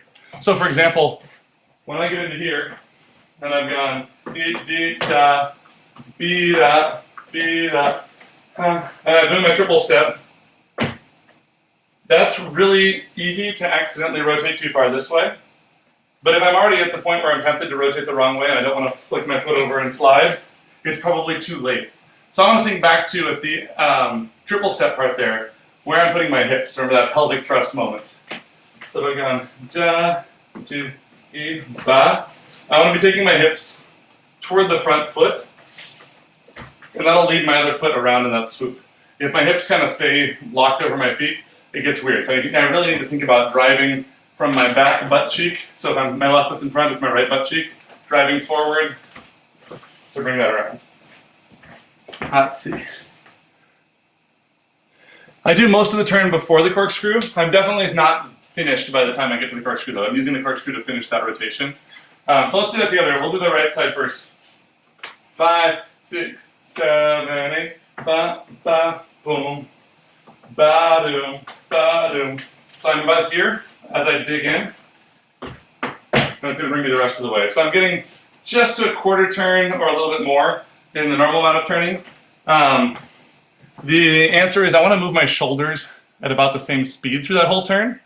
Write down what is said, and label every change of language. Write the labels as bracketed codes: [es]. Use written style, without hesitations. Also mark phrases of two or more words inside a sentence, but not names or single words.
[en] So for example, when I get into here, and I've gone beat, dee, da, beat up, and I'm doing my triple step, that's really easy to accidentally rotate too far this way. But if I'm already at the point where I'm tempted to rotate the wrong way and I don't want to flick my foot over and slide, it's probably too late. So I want to think back to at the triple step part there, where I'm putting my hips, remember that pelvic thrust moment. So I've gone da, do, e, ba. I want to be taking my hips toward the front foot, and that'll lead my other foot around in that swoop. If my hips kind of stay locked over my feet, it gets weird. So I really need to think about driving from my back butt cheek. So if my left foot's in front, it's my right butt cheek. Driving forward to bring that around. Let's see. I do most of the turn before the corkscrew. I'm definitely not finished by the time I get to the corkscrew though. I'm using the corkscrew to finish that rotation. So let's do that together. We'll do the right side first. 5, 6, 7, 8. Ba, ba, boom. Ba, doom, ba, doom. So I'm about here as I dig in. And it's going to bring me the rest of the way. So I'm getting just to a quarter turn or a little bit more in the normal amount of turning. The answer is I want to move my shoulders at about the same speed through that whole turn.